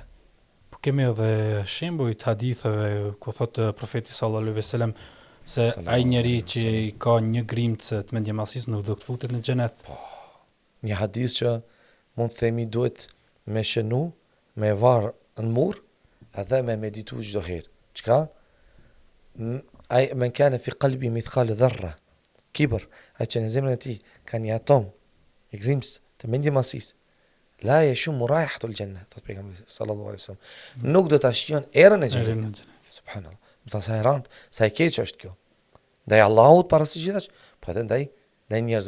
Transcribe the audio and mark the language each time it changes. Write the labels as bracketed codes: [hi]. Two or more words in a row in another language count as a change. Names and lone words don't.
[sq] Po kemi edhe shembuj të haditheve ku thotë profeti [ar] صلى الله عليه وسلم [sq] se ai njeri që ka një grimcë të mendjemasisë nuk do të futet në xhenet. Një hadith që mund të themi duhet me shënu, me varë në mur, edhe me meditu çdo herë. [ar] Çka? Ai من كان في قلبه مثقال ذرة كبر, [sq] ai që në zemrën e tij ka një atom i grimës të mendjemasisë. [ar] لا يشم رائحة الجنة, [sq] thot pejgamberi [ar] صلى الله عليه وسلم. [sq] Nuk do ta shijon erën e xhenetit. Subhanallah. Do ta sa e rand, sa e keq është kjo. Ndaj Allahut para së gjithash, po edhe ndaj njerëzve.